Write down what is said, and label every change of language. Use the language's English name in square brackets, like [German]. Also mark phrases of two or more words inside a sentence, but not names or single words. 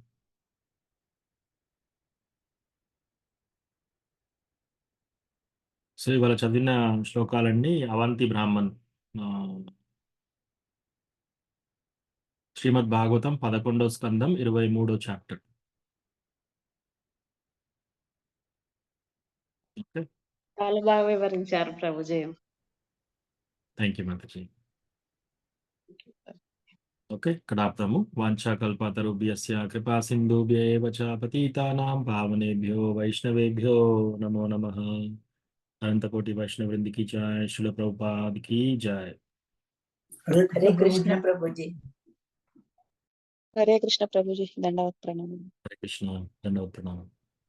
[Telugu] సో ఇవాళ చదివిన శ్లోకాలన్నీ అవంతి బ్రాహ్మణ్ శ్రీమద్ భాగవతం 11వ స్కందం 23వ చాప్టర్. ఓకే, చాలా బాగా వివరించారు ప్రభుజీ. [English] thank you మాతాజీ. ఓకే, ఇక్కడ ఆపుతాము. [Sanskrit] వాంఛాకల్పతరుభ్యస్య కృపా సింధుభ్యేవ చ పతితానాం పావనేభ్యో వైష్ణవేభ్యో నమో నమః. अनंतकोटि वैष्णवृंदि [Hindi] की जय, श्रील प्रभुपाद की जय. [Telugu] హరే కృష్ణ ప్రభుజీ. హరే కృష్ణ ప్రభుజీ. దండవత్ ప్రణామం. హరే కృష్ణ, దండవత్ ప్రణామం.